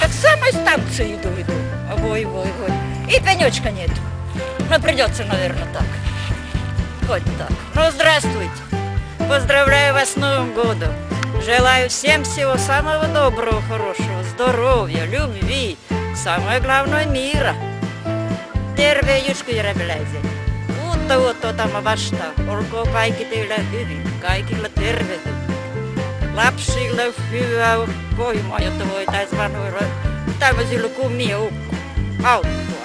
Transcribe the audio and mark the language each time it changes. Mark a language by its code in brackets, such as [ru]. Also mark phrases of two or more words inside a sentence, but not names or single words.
[ru] Как с самой станции иду. Ой. И пенечка нет. Ну, придется, наверное, так. Хоть так. Ну, здравствуйте. Поздравляю вас с Новым годом. Желаю всем всего самого доброго, хорошего, здоровья, любви. Самое главное, мира. [fi] Terve Jyskärveläiset. Uutta vuotta otamme vastaan. Olkoon kaikki teillä hyvin. Kaikilla tervehdys. Lapsille hyvää voimaa, jotta voitaisiin vanhoilla tämmöisillä kuin minä ukko auttaa.